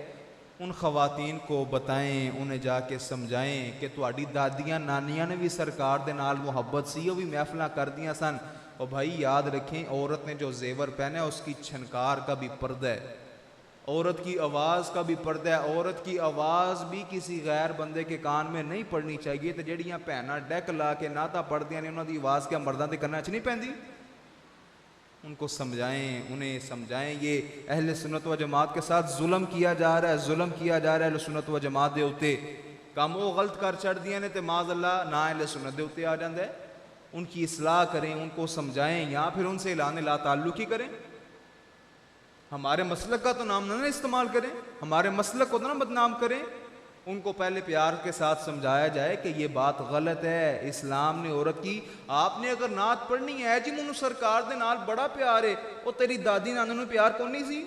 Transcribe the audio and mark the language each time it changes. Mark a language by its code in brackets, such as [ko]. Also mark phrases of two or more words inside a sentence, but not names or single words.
[ur] ان خواتین کو بتائیں، انہیں جا کے سمجھائیں کہ [pa] تہاڈی دادیاں نانیاں نے بھی سرکار دے نال محبت سی، وہ بھی محفلاں کر دیاں سن۔ [ur] اور بھائی یاد رکھیں عورت نے جو زیور پہنا ہے اس کی چھنکار کا بھی پردہ ہے، عورت کی آواز کا بھی پردہ ہے، عورت کی آواز بھی کسی غیر بندے کے کان میں نہیں پڑنی چاہیے۔ [pa] تو جڑیاں بھیناں ڈیک لا کے نعتاں پڑھدیاں نے انہاں دی آواز کیا مرداں دے کناں وچ نہیں پیندی؟ [ur] ان کو سمجھائیں، انہیں سمجھائیں۔ یہ اہل سنت و جماعت کے ساتھ ظلم کیا جا رہا ہے، ظلم کیا جا رہا ہے اہل سنت و جماعت [pa] دے اوتے۔ کام وہ غلط کر چڑھ دیاں نے تے معاذ اللہ نہ اہل سنت دے اوتے آ جاندا ہے۔ [ur] ان کی اصلاح کریں، ان کو سمجھائیں، یا پھر ان سے اعلان لا تعلقی کریں۔ ہمارے مسلک کا تو نام نہ استعمال کریں، ہمارے مسلک کو تو نہ بدنام کریں۔ ان کو پہلے پیار کے ساتھ سمجھایا جائے کہ یہ بات غلط ہے، اسلام نے عورت کی، آپ نے اگر نعت پڑھنی ہے جی [pa] منو سرکار دے نال بڑا پیار ہے، وہ تیری دادی نانوں نے پیار کون نہیں سی؟